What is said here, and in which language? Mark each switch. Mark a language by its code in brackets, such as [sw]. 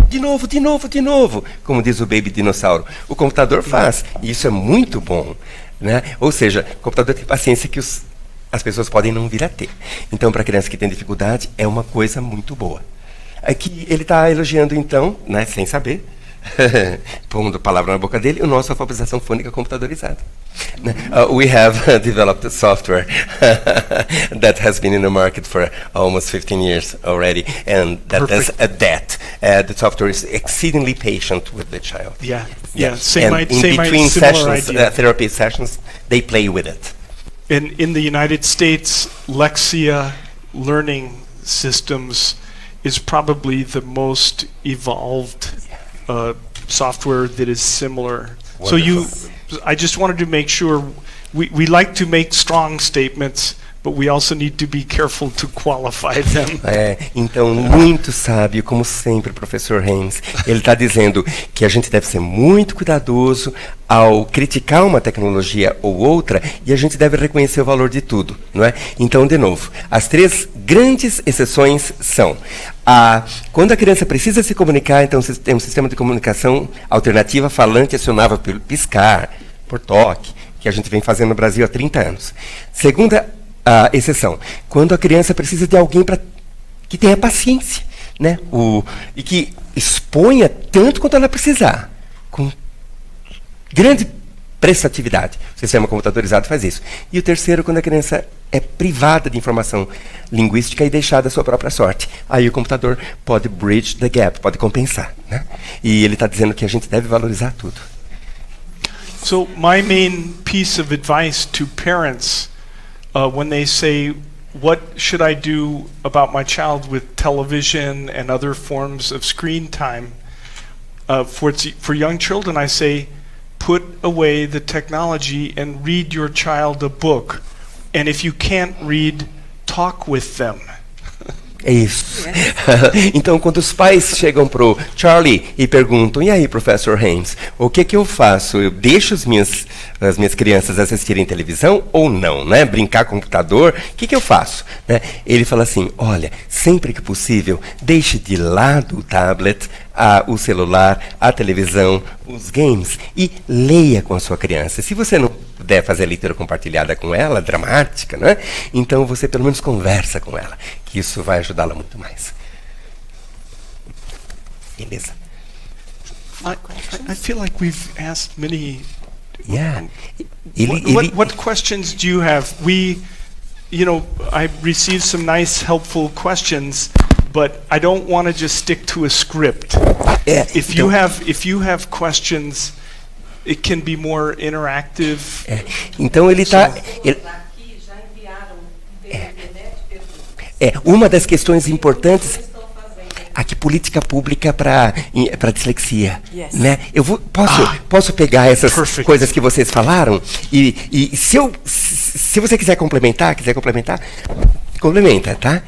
[pt] De novo, como diz o Baby Dinossauro. O computador faz, e isso é muito bom, né? Ou seja, o computador tem paciência que as pessoas podem não vir a ter. Então, para criança que tem dificuldade, é uma coisa muito boa. Aqui ele está elogiando, então, né, sem saber, pondo palavra na boca dele, o nosso alfabetização fônica computadorizada. [en] We have developed a software that has been in the market for almost 15 years already, and that does that. The software is exceedingly patient with the child. Yeah. And Same in between sessions, idea. therapy sessions, they play with it. In the United States, Lexia learning systems is probably the most evolved software that is similar. Wonderful. So I just wanted to make sure we like to make strong statements, but we also need to be careful to qualify them. [pt] Então, muito sábio, como sempre, professor Haynes. Ele está dizendo que a gente deve ser muito cuidadoso ao criticar uma tecnologia ou outra, e a gente deve reconhecer o valor de tudo, não é? Então, de novo, as três grandes exceções são quando a criança precisa se comunicar, então tem um sistema de comunicação alternativa falante acionável pelo piscar, por toque, que a gente vem fazendo no Brasil há 30 anos. Segunda exceção, quando a criança precisa de alguém que tenha paciência, né? E que exponha tanto quanto ela precisar, com grande prestatividade. O sistema computadorizado faz isso. E o terceiro, quando a criança é privada de informação linguística e deixada à sua própria sorte. Aí o computador pode bridge the gap, pode compensar, né? E ele está dizendo que a gente deve valorizar tudo. [en] So my main piece of advice to parents when they say, what should I do about my child with television and other forms of screen time? For young children, I say, put away the technology and read your child a book. And if you can't read, talk with them. [pt] É isso. Então, quando os pais chegam pro Charlie e perguntam, e aí, professor Haynes, o que eu faço? Eu deixo as minhas crianças assistirem televisão ou não, né? Brincar com o computador? O que eu faço? Né? Ele fala assim, olha, sempre que possível, deixe de lado o tablet, o celular, a televisão, os games e leia com a sua criança. Se você não puder fazer a leitura compartilhada com ela, dramática, né? Então você pelo menos conversa com ela, que isso vai ajudá-la muito mais. Beleza. [en] I feel like we've asked many. Yeah. What questions do you have? you know, I received some nice, helpful questions, but I don't want to just stick to a script. If you have questions, it can be more interactive. [pt] Então ele está. Aqui já enviaram pela internet perguntas. Uma das questões importantes. Estão fazendo. Aqui, política pública para dislexia. [en] Yes. [pt] Né? Posso pegar essas [en] Perfect. [pt] coisas que vocês falaram e se você quiser complementar, complementa, tá?